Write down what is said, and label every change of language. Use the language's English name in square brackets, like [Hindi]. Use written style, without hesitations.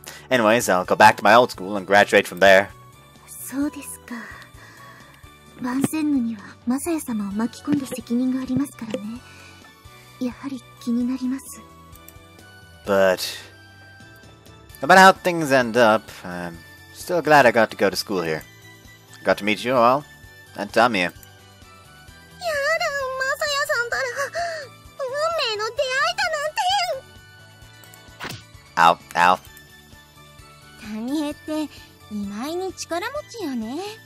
[English] Anyways, I'll go back to my old school and graduate from there. [Japanese] そうですか。バンセンヌにはマサヤ様を巻き込んだ責任がありますからね。やはり気になります。 [English] But no matter how things end up, I'm still glad I got to go to school here. I got to meet you all, and Tamie. [Japanese] やだ、マサヤさんたら、運命の出会いだなんて。 [English] Ow, ow. [Japanese] タミエって意外に力持ちよね。